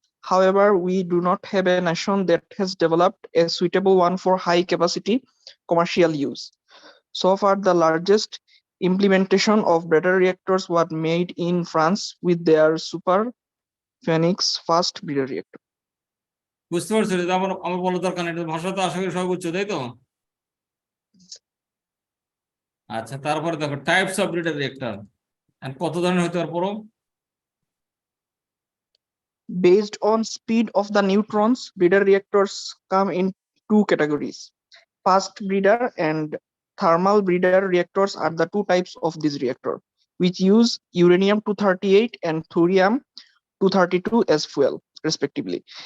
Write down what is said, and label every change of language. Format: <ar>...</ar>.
<en>However, we do not have a nation that has developed a suitable one for high-capacity commercial use. So far, the largest implementation of breeder reactors was made in France with their Super Phoenix fast breeder reactor.</en> <bn>বুঝতে পারছো? আমার বলার দরকার নেই, এটা ভাষা তো আশা করি সব বুঝছো, তাই তো? আচ্ছা, তারপরে দেখো টাইপস অফ ব্রিডার রিঅ্যাক্টর, কত ধরনের হতে পারে পড়ো।</bn> <en>Based on speed of the neutrons, breeder reactors come in two categories. Fast breeder and thermal breeder reactors are the two types of this reactor, which use uranium 238 and thorium 232 as fuel, respectively.</en>